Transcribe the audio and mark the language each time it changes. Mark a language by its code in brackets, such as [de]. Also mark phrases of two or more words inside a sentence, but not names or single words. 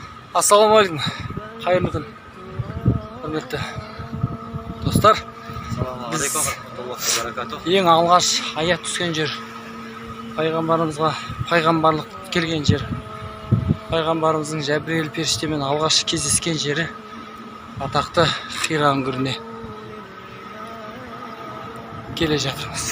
[kk] Ассалаумағалейкум. Қайырлы күн. Құрметті достар. [ar] السلام عليكم رحمة الله وبركاته. [kk] Ең алғаш аят түскен жер. Пайғамбарымызға пайғамбарлық келген жер. Пайғамбарымыздың Жәбірейіл періштемен алғаш кездескен жері атақты Хира үңгіріне келе жатырмыз.